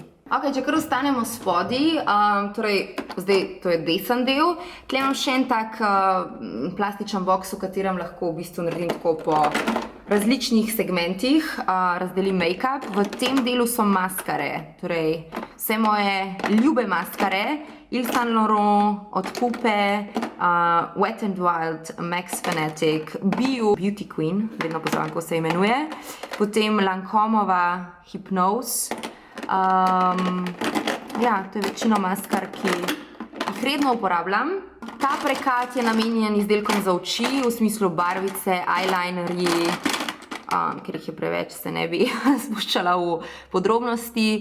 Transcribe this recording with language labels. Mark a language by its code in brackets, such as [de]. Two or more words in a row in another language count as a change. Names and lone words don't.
[sl] Če kar ostanemo spodaj, torej zdaj to je desen del, tle imam še en tak plastičen boks, v katerem lahko v bistvu naredim tako po različnih segmentih, razdelim make-up. V tem delu so maskare, torej vse moje ljube maskare, Yves Saint Laurent, od Coupe, Wet n Wild, Max Fanatic, BU, Beauty Queen, vedno poznam, kako se imenuje, potem Lancomova Hypnose. Ja, to je večino maskar, ki jih redno uporabljam. Ta prekat je namenjen izdelkom za oči, v smislu barvice, eyelinerji, ker jih je preveč, se ne bi spuščala v podrobnosti.